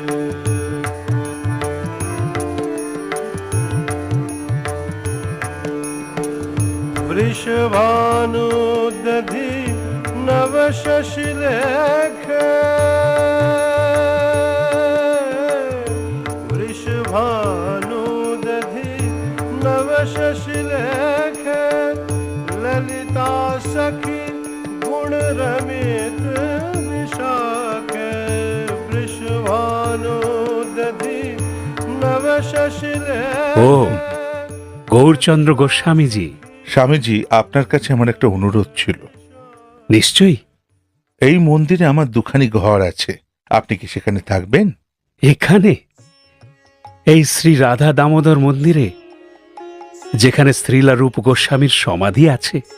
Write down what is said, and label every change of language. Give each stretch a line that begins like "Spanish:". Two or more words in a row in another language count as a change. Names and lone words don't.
Sanskrit: वृषभानु दधि नव शशिलेख वृषभानु दधि नव शशिलेख ललिता सखी गुण रमित विशाख। वृषभानु दधि नव शशिलेख।
Bangla: ও গৌরচন্দ্র গোস্বামীজি। স্বামীজি, আপনার কাছে আমার একটা অনুরোধ ছিল। নিশ্চয়ই। এই মন্দিরে আমার দুখানি ঘর আছে, আপনি কি সেখানে থাকবেন? এখানে? এই শ্রী রাধা দামোদর মন্দিরে, যেখানে শ্রীলা রূপ গোস্বামীর সমাধি আছে?